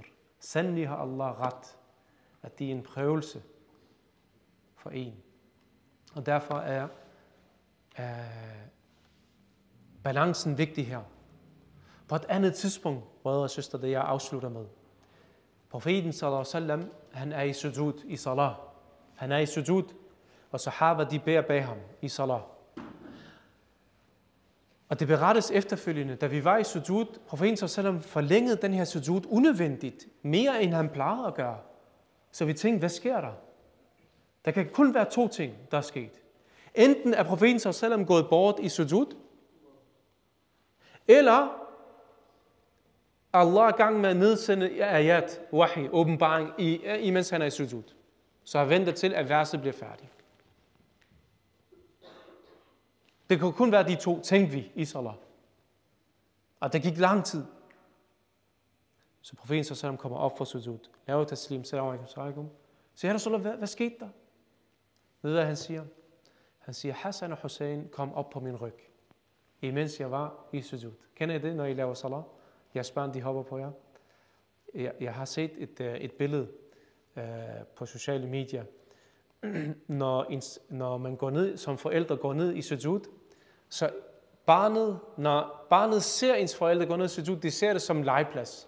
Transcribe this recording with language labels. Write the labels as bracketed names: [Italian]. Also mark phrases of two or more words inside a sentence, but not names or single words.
[Danish] Sandelig har Allah ret, at det er en prøvelse for en. Og derfor er balancen vigtig her. På et andet tidspunkt, brødre og søstre, det jeg afslutter med. Profeten [Arabic] صلى الله عليه وسلم, [Danish] han er i sujud i salah. Han er i sujud, og sahaba de beder bag ham i salah. Og det berettes efterfølgende, da vi var i sujud, profeten [Arabic] صلى الله عليه وسلم [Danish] forlængede den her sujud unødvendigt, mere end han plejede at gøre. Så vi tænkte, hvad sker der? Der kan kun være to ting, der er sket. Enten er profeten [Arabic] صلى الله عليه وسلم [Danish] gået bort i sujud, eller Allah er i gang med at nedsende [Arabic] آيات، وحي, [Danish] åbenbaring, imens han er i sujud. Så han venter til, at verset bliver færdigt. Det kunne kun være de to, tænkte vi i salah. Og det gik lang tid. Så profeten sallallahu kommer op for sujud. Laver taslim, [Arabic] سلام عليكم. [Danish] Så ja, Rasulullah, hvad skete der? Ved du, hvad han siger? Han siger, Hassan og Hussein kom op på min ryg, imens jeg var i sujud. Kender I det, når I laver salah? Jeres børn, de hopper på jer. Jeg har set et billede på sociale medier, når man går ned, som forældre går ned i sujud, så når barnet ser ens forældre gå ned i sujud, de ser det som en legeplads.